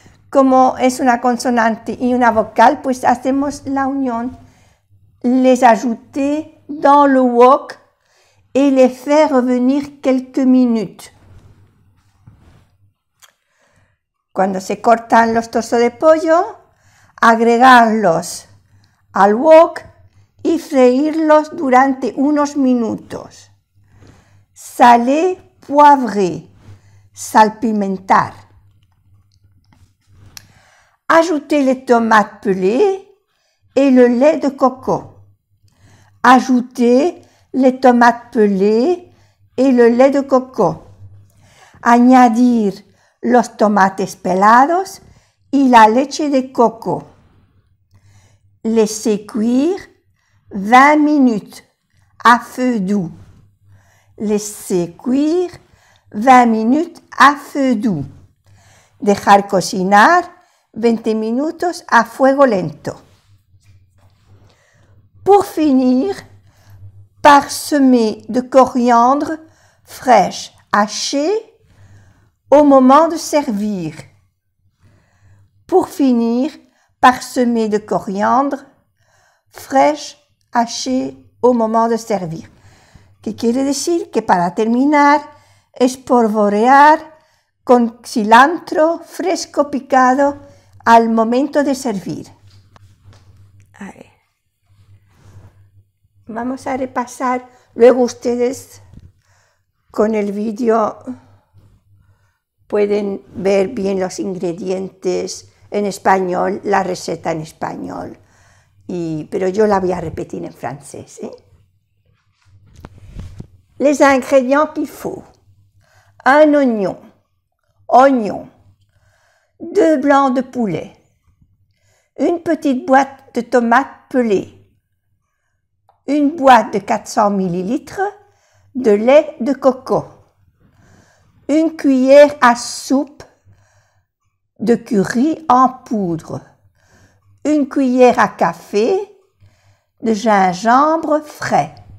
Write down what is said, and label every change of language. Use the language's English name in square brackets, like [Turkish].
[Spanish] Como es una consonante y una vocal, pues hacemos la unión. [French] Les ajouter dans le wok et les faire revenir quelques minutes. [Spanish] Cuando se cortan los trozos de pollo, agregarlos al wok y freírlos durante unos minutos. [French] Saler, poivrer, salpimentar. Ajoutez les tomates pelées et le lait de coco. Ajoutez les tomates pelées et le lait de coco. [Spanish] Añadir los tomates pelados y la leche de coco. [French] Laissez cuire 20 minutes à feu doux. Laissez cuire 20 minutes à feu doux. [Spanish] Dejar cocinar 20 minutos a fuego lento. [French] Pour finir, parsemer de coriandre fraîche hachée au moment de servir. Pour finir, parsemer de coriandre fraîche hachée au moment de servir. [Spanish] ¿Qué quiere decir? Que para terminar, espolvorear con cilantro fresco picado al momento de servir. Ahí. Vamos a repasar, luego ustedes con el vídeo pueden ver bien los ingredientes en español, la receta en español, pero yo la voy a repetir en francés. [French] Les ingrédients qu'il faut: un oignon, 2 blancs de poulet, une petite boîte de tomates pelées, une boîte de 400 ml de lait de coco, une cuillère à soupe de curry en poudre, une cuillère à café de gingembre frais,